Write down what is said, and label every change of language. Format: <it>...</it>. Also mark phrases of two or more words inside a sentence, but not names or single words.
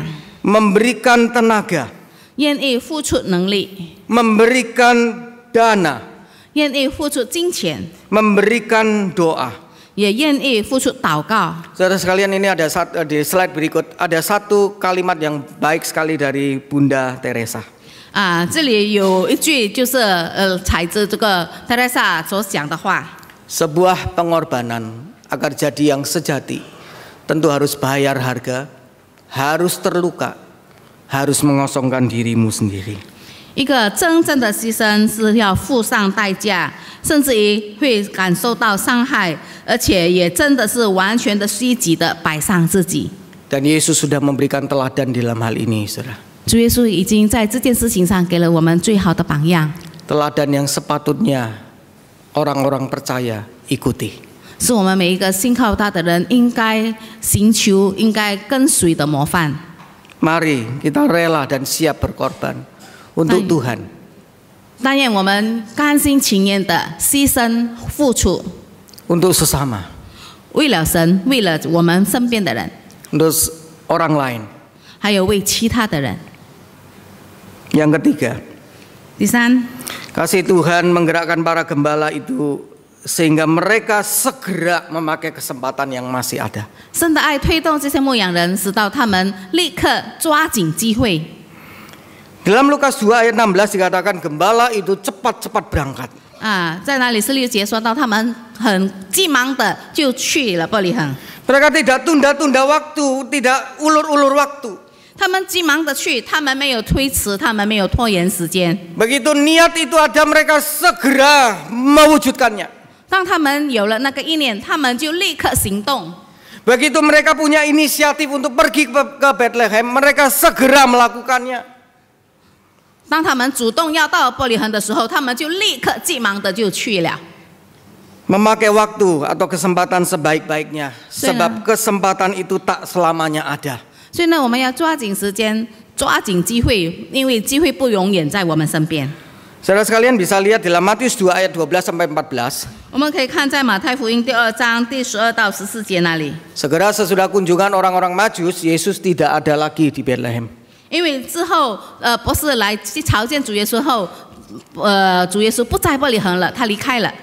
<id>memberikan tenaga,</id> <zh>愿意付出能力，</zh> <id>memberikan dana,</id> <zh>愿意付出金钱，</zh> <id>memberikan doa.</id> <zh>也愿意付出祷告。</zh> <id>Saudara sekalian, ini ada di slide berikut ada satu kalimat yang baik sekali dari Bunda Teresa.</id> <zh>这里有一句就是采自这个特蕾莎所讲的话。</zh> <id>Sebuah pengorbanan agar jadi yang sejati tentu harus bayar harga, harus terluka, harus mengosongkan dirimu sendiri.</id> <zh>一个真正的牺牲是要付上代价，甚至于会感受到伤害，而且也真的是完全的虚己的摆上自己。</zh> <id>Dan Yesus sudah memberikan teladan di dalam hal ini, saudara.</id> <zh>主耶稣已经在这件事情上给了我们最好的榜样，</zh> <id>Teladan yang sepatutnya orang-orang percaya ikuti.</id> <zh>是我们每一个信靠他的人应该寻求、应该跟随的模范。</zh> <id>Mari kita rela dan siap berkorban untuk Tuhan.</id> <zh>但愿我们甘心情愿的牺牲付出，</zh> <id>Untuk sesama.</id> <zh>为了神，为了我们身边的人，</zh> <id>Untuk orang lain.</id> <zh>还有为其他的人。</zh> <id>Yang ketiga,</id> <zh>第三，</zh> <id>kasih Tuhan menggerakkan para gembala itu sehingga mereka segera memakai kesempatan yang masih ada.</id> <zh>神的爱推动这些牧羊人，使到他们立刻抓紧机会。</zh> <id>Dalam Lukas 2 ayat 16 dikatakan gembala itu cepat-cepat berangkat.</id> <zh>在那里16节说到，他们很急忙的就去了伯利恒。</zh> <id>Mereka tidak tunda-tunda waktu, tidak ulur-ulur waktu.</id> <zh>他们急忙的去，他们没有推迟，他们没有拖延时间。</zh> <id>Begitu niat itu ada, mereka segera mewujudkannya.</id> <zh>当他们有了那个意念，他们就立刻行动。</zh> <id>Begitu mereka punya inisiatif untuk pergi ke Bethlehem, mereka segera melakukannya.</id> <zh>当他们主动要到伯利恒的时候，他们就立刻急忙的就去了。</zh> <id>Memakai waktu atau kesempatan sebaik-baiknya, sebab kesempatan itu tak selamanya ada.</id> <zh>所以呢，我们要抓紧时间，抓紧机会，因为机会不永远在我们身边。</zh> <id>Saudara sekalian bisa lihat dalam Matius 2 ayat 12 sampai 14.</id> <zh>我们可以看在马太福音第2章第12到14节那里。</zh> <id>Segera sesudah kunjungan orang-orang Majus, Yesus tidak ada lagi di Bethlehem.</id> <zh>因为之后，博士来去朝见主耶稣后，主耶稣不在伯利恒了，他离开了。</zh>